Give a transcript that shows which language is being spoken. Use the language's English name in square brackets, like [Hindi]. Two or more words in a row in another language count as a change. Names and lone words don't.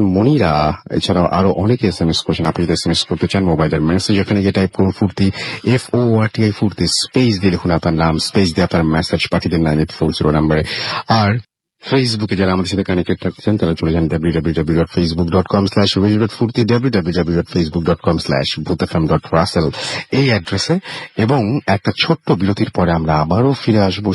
[Bangla] মনিরা, এছাড়াও আরো অনেকে SMS করেছেন। আপনি যদি SMS করতে চান, মোবাইলের মেসেজ এখানে গিয়ে টাইপ করুন ফুর্তি, FORTI ফুর্তি, স্পেস দিয়ে লিখুন আপনার নাম, স্পেস দিয়ে আপনার মেসেজ পাঠিয়ে দিন 9840 নাম্বারে। আর ফেসবুকে যারা আমাদের সাথে কানেক্টেড থাকছেন তারা চলে যান www.facebook.com/radio.furti, www.facebook.com/bhuthfm.russell এই অ্যাড্রেসে। এবং একটা ছোট্ট বিরতির পরে আমরা আবারও ফিরে আসবো।